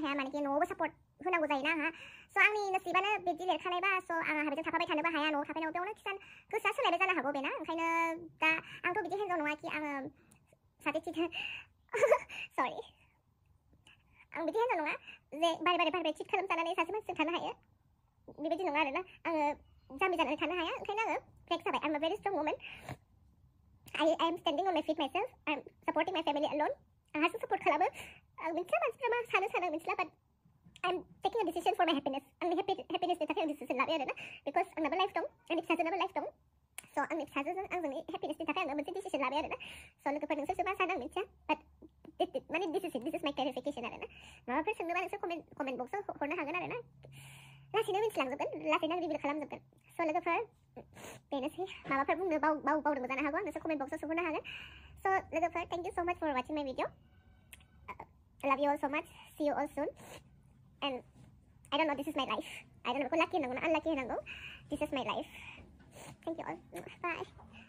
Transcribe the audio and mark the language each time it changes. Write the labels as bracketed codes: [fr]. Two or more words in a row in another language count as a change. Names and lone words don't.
[brx] हाया मानेकि न'आवबो सापर्ट होनांगौ जायोना आंहा स' आंनि नसिबानो बिदि लिरखानायबा स' आंहा बेजों थाफाबाय थानोबो हाया न'आव थाफैनायाव बेयावनो खिजान गोसोआ सोलायबाय जानो हागौ बेना ओंखायनो दा आंथ' बिदि हिन्जाव नङा कि आङो सासे चिट सरि आं बिदि हिन्जाव नङा जे बारे चिट खालामजानानै सासे मानसिजों थानो हायो बेबायदि नङा आरोना आङो जाम्बि जानानै थानो हाया ओंखायनो आङो ब्रेक जाबाय [en] I am a very strong woman I am standing on my feet myself I am supporting my family alone [brx] आंहासो सपोर्ट खालामो आं मिथिला मानसिफ्रा मा सानो मिथिला बाट [en] I am taking a decision for my happiness [brx] आंनि happinessनि थाखाय आं डिसिसन लाबाय आरोना बिकज आंनाबो लाइफ दं आंनि फिसाजोनाबो लाइफ दं स' आंनि फिसाजोजों आंजों हेपिनेसनि थाखाय आङो मोनसे डिसिसन लाबाय आरोना स' लोगोफोर नोंसोरसो मा सानो आं मिथिया बाट माने [en] this is my clarification [brx] आरोना माबाफोर सोंनोबा नोंसोर कमेन्ट बक्सआव हरनो हागोन आरोना लासैनो मिथिलांजोबगोन लासैनो आं रिभिल खालामजोबगोन स' लोगोफोर बेनोसै माबाफोर बुंनो बावदोंबो जानो हागौ आं नोंसोर कमेन्ट बक्सआव सोंहरनो हागोन स' लोगोफोर [en] thank you so much for watching my video love you all so much see you all soon and I don't know this is my life I don't know lucky होनांगौ ना unlucky होनांगौ this is my life thank you all bye